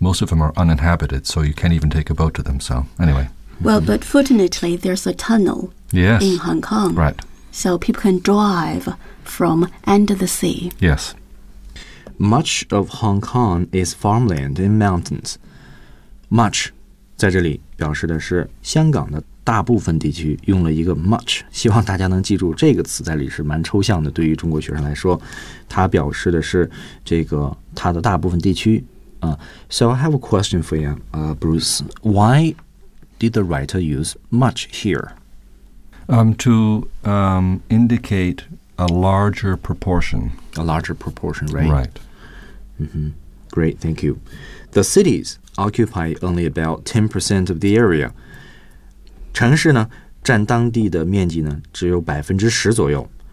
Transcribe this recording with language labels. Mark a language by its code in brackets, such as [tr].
[en] Most of them are uninhabited, so you can't even take a boat to them. So, anyway. Well, but fortunately, there's a tunnel in Hong Kong. Right. So people can drive from under the sea. Yes. Much of Hong Kong is farmland and mountains. [zh] Much 在这里表示的是香港的大部分地区，用了一个 much， 希望大家能记住这个词在里是蛮抽象的，对于中国学生来说，它表示的是这个它的大部分地区啊。 [en] So I have a question for you, Bruce. Why did the writer use much here? To indicate a larger proportion. A larger proportion, right? Right. Great, thank you. The cities occupy only about 10% of the area. [zh] 城市呢占当地的面积呢只有10%左右。